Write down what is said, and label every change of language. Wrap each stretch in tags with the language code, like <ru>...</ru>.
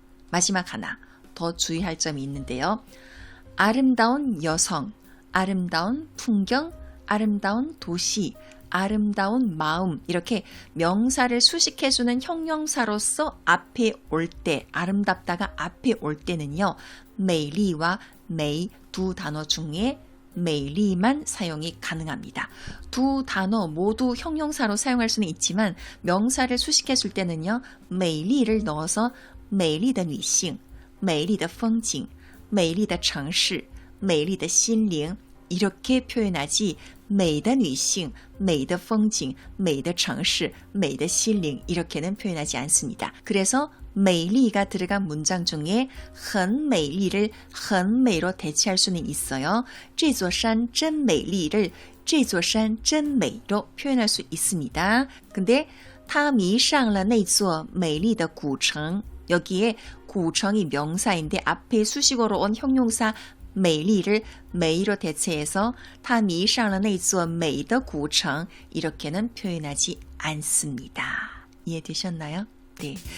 <ko>마지막 하나 더 주의할 점이 있는데요. 아름다운 여성, 아름다운 풍경, 아름다운 도시, 아름다운 마음 이렇게 명사를 수식해주는 형용사로서 앞에 올 때, 아름답다가 앞에 올 때는요. 美丽와 美 두 단어 중에 美丽만 사용이 가능합니다. 두 단어 모두 형용사로 사용할 수는 있지만 명사를 수식해줄 때는요. 美丽를 넣어서</ko> <zh>美丽的女性, 美丽的风景, 美丽的城市, 美丽的心灵</zh> <ko>이렇게 표현하지</ko> <zh>美的女性, 美的风景, 美的城市, 美的心灵</zh> <ko>이렇게는 표현하지 않습니다. 그래서 美丽가 들어간 문장 중에 很美丽를 很美로 대체할 수는 있어요.</ko> <zh>这座山真美丽</zh> <ko>를</ko> <zh>这座山真美</zh> <ko>로 표현할 수 있습니다. 근데</ko> <zh>他迷上了那座美丽的古城</zh> <ko>여기에 구청이 명사인데 앞에 수식어로 온 형용사 美丽를 美로 대체해서</ko> <zh>他迷上了那座美的古城</zh> <ko>이렇게는 표현하지 않습니다. 이해되셨나요? 네.</ko>